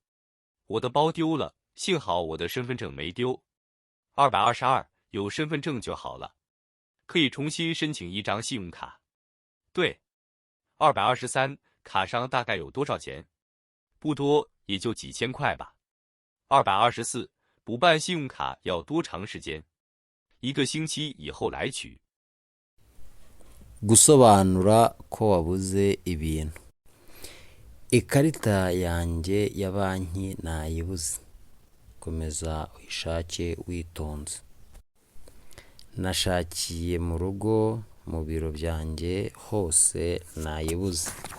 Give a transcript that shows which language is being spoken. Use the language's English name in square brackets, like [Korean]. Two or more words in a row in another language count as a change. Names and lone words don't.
[Chinese] 我的包丢了，幸好我的身份证没丢。222，有身份证就好了，可以重新申请一张信用卡。对。223，卡上大概有多少钱？不多，也就几千块吧。224，补办信用卡要多长时间？1个星期以后来取。 [Kinyarwanda] gusobanura ko wabuze ibintu. Ikarita yanjye ya banki nayibuze. Komeza uyishake witonze. Nashakiye mu rugo, mu biro byanjye hose nayibuze.